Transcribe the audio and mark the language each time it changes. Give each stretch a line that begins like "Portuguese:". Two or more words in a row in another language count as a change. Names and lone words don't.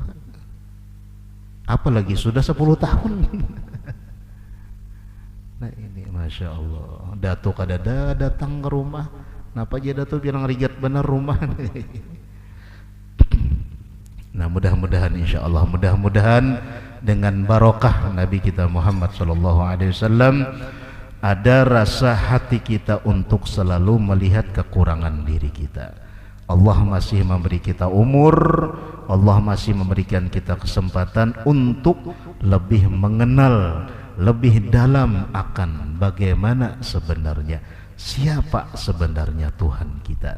Indonesian: Apalagi sudah 10 tahun.
Banjar: Nah ini
Arabic: ما شاء الله,
Banjar: Dato kadada datang ke rumah, kenapa aja Dato bilang rigat bener rumah.
Indonesian: Nah mudah-mudahan
Arabic: إن شاء الله,
Indonesian: mudah-mudahan dengan barokah Nabi kita Muhammad SAW ada rasa hati kita untuk selalu melihat kekurangan diri kita. Allah masih memberi kita umur, Allah masih memberikan kita kesempatan untuk lebih mengenal lebih dalam akan bagaimana sebenarnya, siapa sebenarnya Tuhan kita.